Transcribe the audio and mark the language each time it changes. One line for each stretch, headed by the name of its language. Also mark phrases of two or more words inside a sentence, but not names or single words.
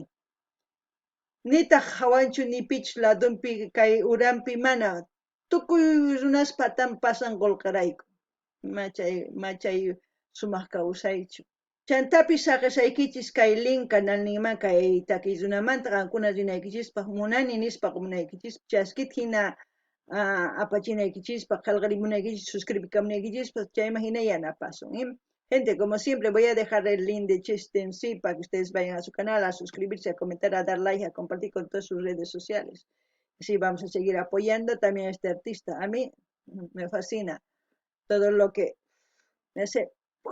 Quechua: Nitaq hawanchu ni pichus ladunpi kay uranpi mana tukuy runas patan pasan qolqarayku, machay sumaq kawsaychu. Chantapis saqisaykichis kay link canalninman kay takiy runamanta qankuna rinaykichispa munani nispa munaykichis chaskita hina apachinaykichispa qallqarimunaykichispa suscribikamunaykichispa chayman hina yanapasun ima.
Spanish: Gente, como siempre voy a dejar el link de Chisten sí para que ustedes vayan a su canal a suscribirse, a comentar, a dar like, a compartir con todas sus redes sociales. Así vamos a seguir apoyando también a este artista. A mí me fascina todo lo que me hace.